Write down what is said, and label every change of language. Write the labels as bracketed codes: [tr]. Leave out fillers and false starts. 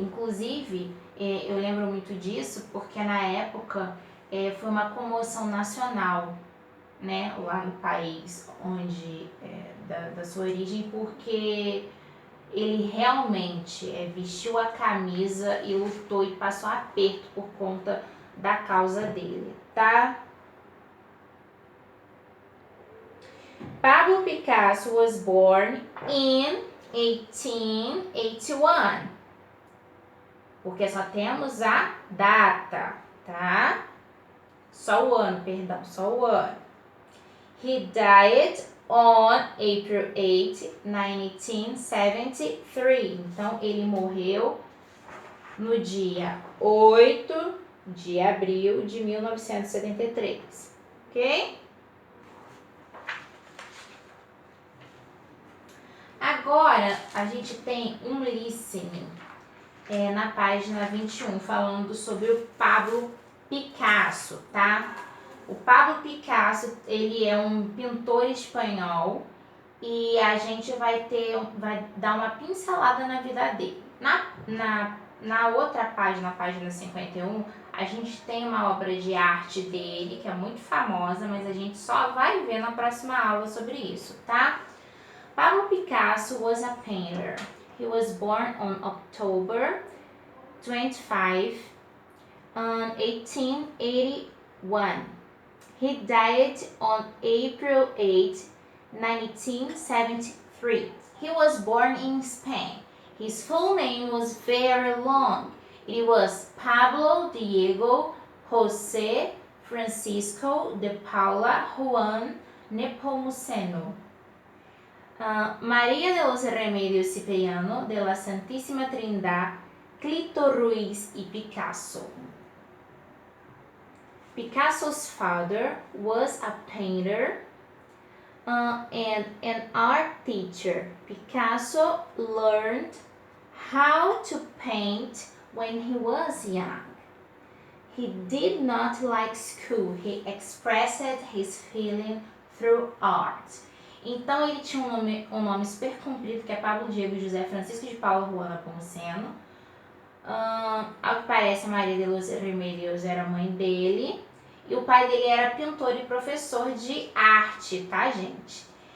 [pt] Inclusive, eu lembro muito disso porque na época foi uma comoção nacional, né, lá no país onde da sua origem, porque ele realmente vestiu a camisa e lutou e passou aperto por conta da causa dele, tá? [en] Pablo Picasso was born in 1881. [pt] Porque só temos a data, tá? Só o ano, perdão, só o ano. [en] He died on April 8, 1973. [pt] Então, ele morreu no dia 8 de abril de 1973. Ok? Agora, a gente tem um listening na página 21, falando sobre o Pablo Picasso, tá? O Pablo Picasso, ele é um pintor espanhol e a gente vai dar uma pincelada na vida dele. Na outra página, a página 51, a gente tem uma obra de arte dele, que é muito famosa, mas a gente só vai ver na próxima aula sobre isso, tá? [en] Pablo Picasso was a painter. He was born on October 25, 1881. He died on April 8, 1973. He was born in Spain. His full name was very long. It was Pablo Diego José Francisco de Paula Juan Nepomuceno. María de los Remedios Cipriano de la Santísima Trindad, Clito Ruiz y Picasso. Picasso's father was a painter and an art teacher. Picasso learned how to paint when he was young. He did not like school. He expressed his feeling through art. [pt] Então, ele tinha um nome super comprido, que é Pablo Diego José Francisco de Paula Juan Nepomuceno. Ao que parece, a Maria de los Remedios era a mãe dele. E o pai dele era pintor e professor de arte, tá, gente?